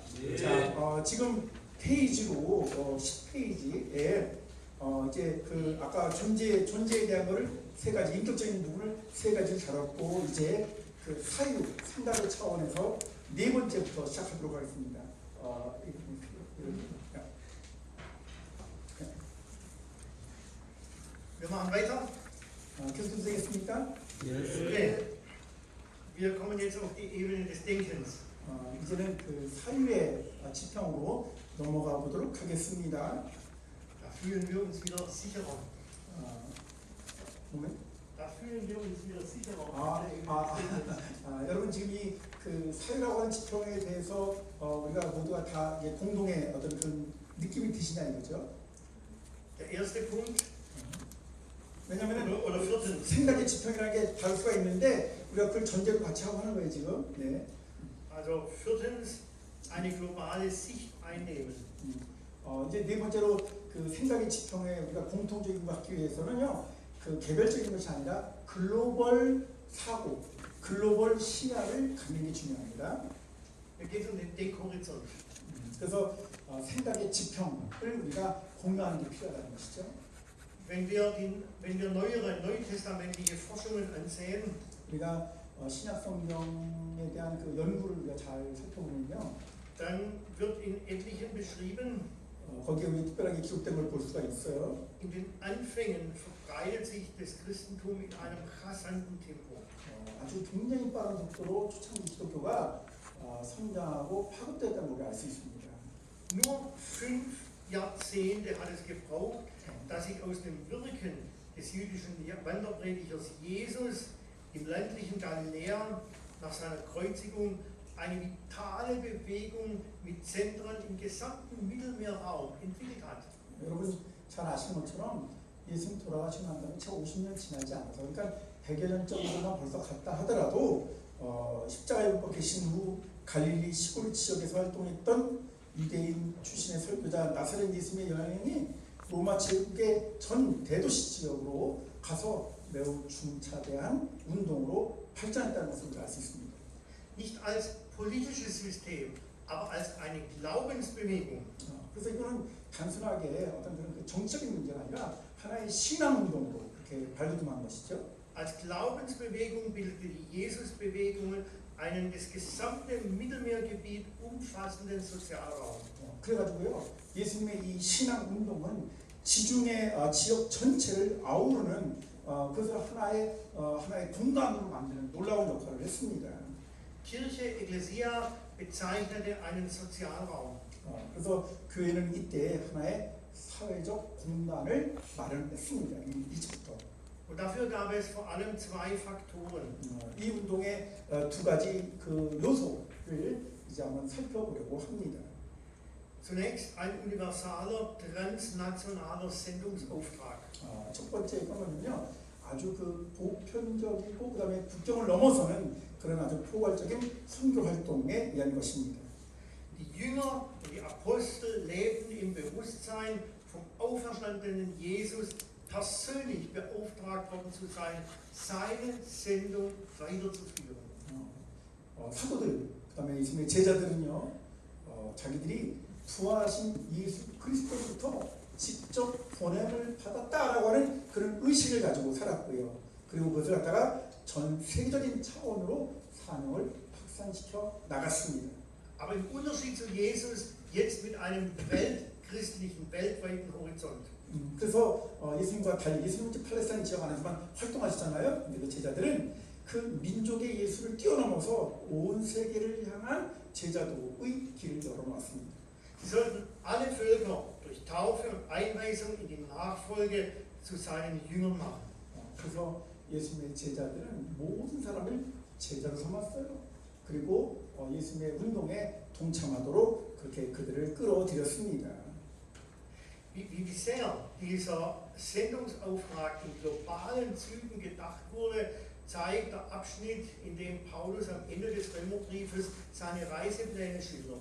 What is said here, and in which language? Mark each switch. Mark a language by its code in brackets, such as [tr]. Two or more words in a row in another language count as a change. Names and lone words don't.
[ko] 네. 자, 지금 페이지로 10페이지에 이제 그 아까 존재에 대한 거를 세 가지 인격적인 부분을 세 가지를 다뤘고 이제 그 사유 생각의 차원에서 네 번째부터 시작하도록 하겠습니다. [de] Wir machen weiter. [ko] 계속 되겠습니까? Okay. [de] Wir kommen jetzt auf die Ebene des Denkens. [ko] 이제는 그 사유의 지평으로 넘어가 보도록 하겠습니다. [de] Da fühlen wir uns wieder sicherer. moment. Da fühlen wir uns wieder sicherer. [ko] 여러분 지금 이 그 사유라고 하는 지평에 대해서 우리가 모두가 다 공동의 어떤 그 느낌이 드시냐 이거죠. [de] Der erste Punkt, [ko] 왜냐하면 [de] oder viertens, [ko] 생각의 지평이라는 게 다를 수가 있는데 우리가 그걸 전제로 같이 하고 하는 거예요 지금. 네. [de] also viertens, eine globale Sicht einnehmen. [ko] 이제 네 번째로 그 생각의 지평에 우리가 공통적인 거 갖기 위해서는요, 그 개별적인 것이 아니라 글로벌 사고, 글로벌 시야를 갖는 게 중요합니다. [de] Mir geht es um den Denkhorizont. [ko] 그래서 생각의 지평을 우리가 공유하는 게 필요하다는 것이죠. [de] Wenn wir neuere neutestamentliche Forschungen ansehen, [ko] 우리가 신약 성경에 대한 그 연구를 우리가 잘 살펴보면요, [de] dann wird in etlichen beschrieben, [ko] 거기에 우리 특별하게 기록된 걸 볼 수가 있어요. [de] in den Anfängen verbreitet sich das Christentum in einem rasanten Tempo. [ko] 아주 굉장히 빠른 속도로 초창기 기독교가 성장하고 파급됐다는 걸 알 수 있습니다. [de] Nur 5 Jahrzehnte hat es gebraucht, dass sich aus dem Wirken des jüdischen Wanderpredigers Jesus im ländlichen Galiläa nach seiner Kreuzigung eine vitale Bewegung mit Zentren im gesamten Mittelmeerraum entwickelt hat. [ko] 여러분 잘 아시는 것처럼 예수님 돌아가시고 난 다음에 채 50년 지나지 않아서, 그러니까 100여 년 정도만 벌써 갔다 하더라도 십자가에 못 박히신 후 갈릴리 시골 지역에서 활동했던 유대인 출신의 설교자 나사렛 예수님의 여행이 로마 제국의 전 대도시 지역으로 가서 매우 중차대한 운동으로 발전했다는 것을 알 수 있습니다. [de] Nicht als politisches System, aber als eine Glaubensbewegung. [ko] 그래서 이거는 단순하게 어떤 그런 그 정치적인 문제가 아니라 하나의 신앙 운동으로 그렇게 발돋움한 것이죠. [de] Als Glaubensbewegung bildete die Jesusbewegung einen das gesamte Mittelmeergebiet umfassenden Sozialraum. [ko] 그래가지고요, 예수님의 이 신앙 운동은 지중해 지역 전체를 아우르는 그것을 하나의 공간으로 만드는 놀라운 역할을 했습니다. [de] Kirche, Ekklesia bezeichnete einen Sozialraum. [ko] 그래서 교회는 이때 하나의 사회적 공간을 마련했습니다. 이제부터. [de] Und dafür gab es vor allem 2 Faktoren. [ko] 이 운동의 2가지 그 요소를 이제 한번 살펴보려고 합니다. [de] Zunächst ein universaler, transnationaler Sendungsauftrag. [ko] 첫 번째 거는요, 아주 그 보편적이고 그다음에 국경을 넘어서는 그런 아주 포괄적인 선교 활동에 의한 것입니다. [de] Die Jünger und die Apostel lebten im Bewusstsein, vom auferstandenen Jesus persönlich beauftragt worden zu sein, seine Sendung weiterzuführen. [ko] 사도들, 그다음에 예수님의 제자들은요, 자기들이 부활하신 예수 그리스도부터 직접 보냄을 받았다라고 하는 그런 의식을 가지고 살았고요. 그리고 그것을 갖다가 전 세계적인 차원으로 사명을 확산시켜 나갔습니다. [de] Aber im Unterschied zu Jesus jetzt mit einem weltchristlichen, weltweiten Horizont. [ko] 그래서 예수님과 달리 예수님은 이제 팔레스타인 지역 안에서만 활동하시잖아요. 근데 그 제자들은 그 민족의 예수를 뛰어넘어서 온 세계를 향한 제자도의 길을 열어놓았습니다. [de] Sie sollten alle Völker durch Taufe und Einweisung in die Nachfolge zu seinen Jüngern machen. [ko] 그래서 예수님의 제자들은 모든 사람을 제자로 삼았어요. 그리고 예수님의 운동에 동참하도록 그렇게 그들을 끌어들였습니다. [de] Wie sehr dieser Sendungsauftrag in globalen Zügen gedacht wurde, zeigt der Abschnitt, in dem Paulus am Ende des Römerbriefes seine Reisepläne schildert.